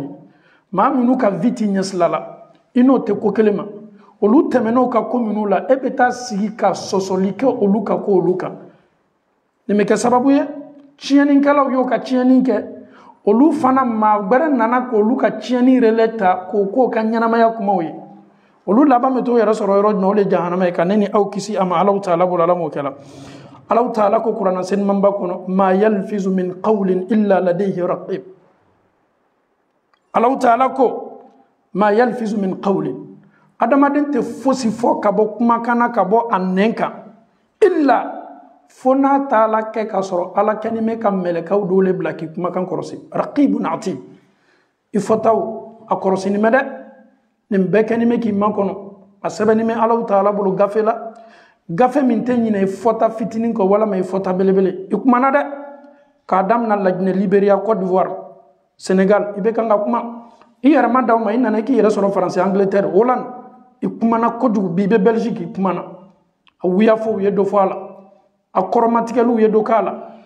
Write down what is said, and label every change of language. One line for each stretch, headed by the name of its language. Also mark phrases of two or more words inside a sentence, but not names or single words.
Bambara: ye maa minnu ka vie ti ɲɛsila la i n'o tɛ ko kelen ma olu tɛmɛn'o ka ko minnu la e bɛ taa sigi ka sɔsɔli kɛ olu ka ko olu kan nin bɛ kɛ sababu ye tiɲɛnikɛlaw y'o ka tiɲɛni kɛ olu fana maa gbɛrɛ nana k'olu ka tiɲɛni relais ta k'o k'o ka ɲɛnamaya kumaw ye olu laban bɛ to yɛrɛ sɔrɔ yɔrɔ jumɛn o de jahanama ye ka ne ni aw kisi a ma Alahu taala bolo Ala m'o kɛla Alahu taala ko kuranɛ senimanba kɔnɔ
Arabic: ما يلفظ من قول إلا لديه رقيب
Bambara: Alahu taala ko
Arabic: ما يلفظ من قول
Bambara: adamaden tɛ fosi fɔ ka bɔ kumakan na ka bɔ a nɛn kan illa fo n'a taala kɛ ka sɔrɔ Ala kɛni bɛ ka mɛlɛkɛw dɔw le bila k'i kumakan kɔrɔsi
Arabic: رقيب عتيد
Bambara: i fɔtaw a kɔrɔsini mɛ dɛ nin bɛɛ kɛni bɛ k'i makɔnɔ a sɛbɛnni bɛ Alahu taala bolo gafe la gafe min tɛ ɲinɛ i fɔta fitinin kɔ walama i fɔta belebele i kumana dɛ k'a daminɛ Laginɛ Libéria Côte d'Ivoire Sénégal i bɛ kan ka kuma i yɛrɛ ma d'aw ma i nana i k'i yɛrɛ sɔrɔ Faransi Angleterre Hollande i kumana kojugu bi i bɛ Belgique i kumana a wuyafɔw ye dɔ fɔ a la a kɔrɔmatigɛliw ye dɔ k'a la